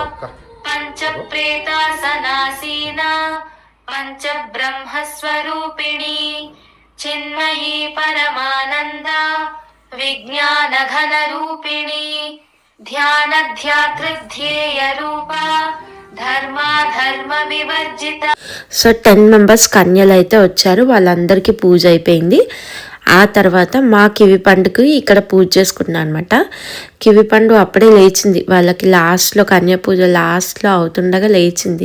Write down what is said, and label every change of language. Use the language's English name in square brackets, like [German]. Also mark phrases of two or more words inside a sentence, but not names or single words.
[Sanskrit] पंचप्रेतासनासीना पंचब्रह्म स्वरूपिणी चिन्मयी परमानंदा विज्ञान घन रूपिणी ध्यान ध्यातृध्येय रूपा ధర్మ వివర్జిత. [Telugu] సో 10 మెంబర్స్ కన్యలు అయితే వచ్చారు, వాళ్ళందరికీ పూజ అయిపోయింది. ఆ తర్వాత మా కివి పండుకి ఇక్కడ పూజ చేసుకున్నాను అనమాట. కివి పండు అప్పుడే లేచింది, వాళ్ళకి లాస్ట్లో కన్య పూజ లాస్ట్లో అవుతుండగా లేచింది.